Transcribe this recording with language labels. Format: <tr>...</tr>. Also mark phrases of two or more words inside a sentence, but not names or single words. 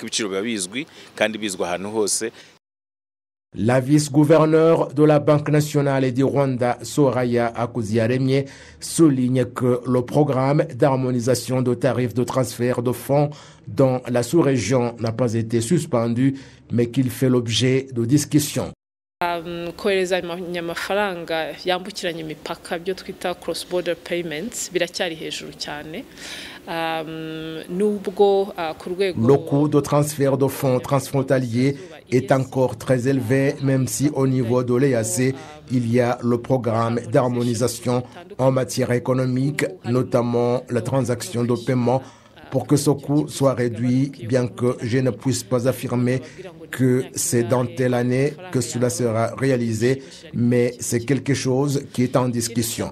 <fr>La vice-gouverneure de la Banque nationale du Rwanda, Soraya Akuziyaremye, souligne que le programme d'harmonisation de tarifs de transfert de fonds dans la sous-région n'a pas été suspendu, mais qu'il fait l'objet de discussions.</fr> <rw>Kohereza amafaranga yambukiranya imipaka byo twita</rw> <en>cross border payments</en> <rw>biracyari hejuru cyane.</rw> <fr>Le coût de transfert de fonds transfrontaliers est encore très élevé, même si au niveau de l'EAC, il y a le programme d'harmonisation en matière économique, notamment la transaction de paiement, pour que ce coût soit réduit, bien que je ne puisse pas affirmer que c'est dans telle année que cela sera réalisé, mais c'est quelque chose qui est en discussion.</fr>